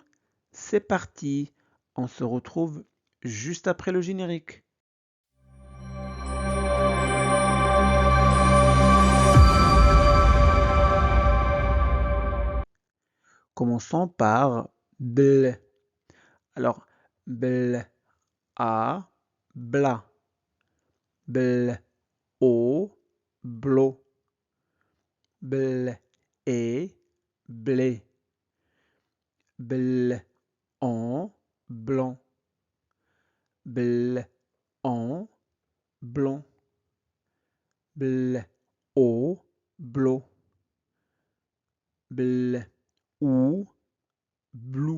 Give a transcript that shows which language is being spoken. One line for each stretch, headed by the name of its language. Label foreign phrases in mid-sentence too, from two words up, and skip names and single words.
French: C'est parti, on se retrouve juste après le générique. Commençons par bl. Alors, bl, a, bla, bl, o, blo, bl, et, blé, bl, en, blanc, bl, en, blanc, bl, au, blo, bl, ou, blou.